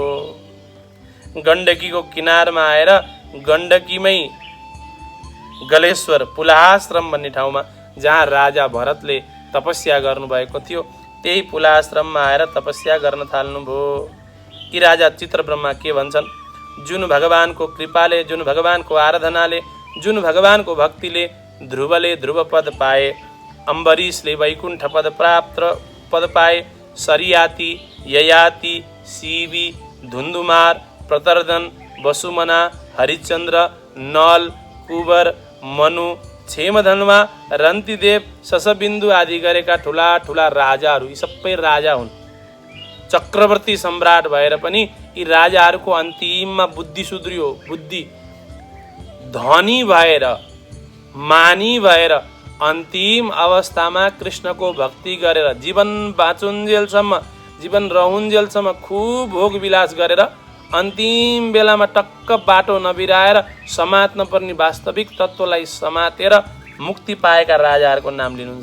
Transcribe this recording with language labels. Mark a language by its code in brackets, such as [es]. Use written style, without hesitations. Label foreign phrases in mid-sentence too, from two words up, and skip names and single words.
[ne] गण्डकीको किनारमा आएर गण्डकीमै गलेश्वर पुलाश्रम भन्ने ठाउँमा जहाँ राजा भरतले तपस्या गर्नुभएको थियो त्यही पुलाश्रममा आएर तपस्या गर्न थाल्नुभयो। यी राजा चित्रब्रह्मा के भन्छन्, जुन भगवानको कृपाले, जुन भगवानको आराधनाले, जुन भगवानको भक्तिले ध्रुवले ध्रुवपद पाए, अम्बरीशले वैकुण्ठ पद पाए, सरियाती, ययाति, शिवी, धुन्धुमार, प्रतर्दन, वसुमना, हरिश्चन्द्र, नल, कुबर, मनु, क्षेमधन्वा, रन्तिदेव, शशबिन्दु आदि गरेका ठुला ठुला राजाहरू, यी सबै राजा हुन्। चक्रवर्ती सम्राट भएर पनि यी राजाहरूको अन्तिममा बुद्धि सुध्रियो, बुद्धि धनी भएर, मानी भएर अन्तिम अवस्थामा कृष्णको भक्ति गरेर जीवन बाँचुन्जेलसम्म, जीवन रहुन्जेलसम्म खुब भोग विलास गरेर अन्तिम बेलामा टक्क बाटो नबिराएर समात्न पर्ने वास्तविक तत्त्वलाई समातेर मुक्ति पाएका राजाहरूको नाम लिनुहुन्छ।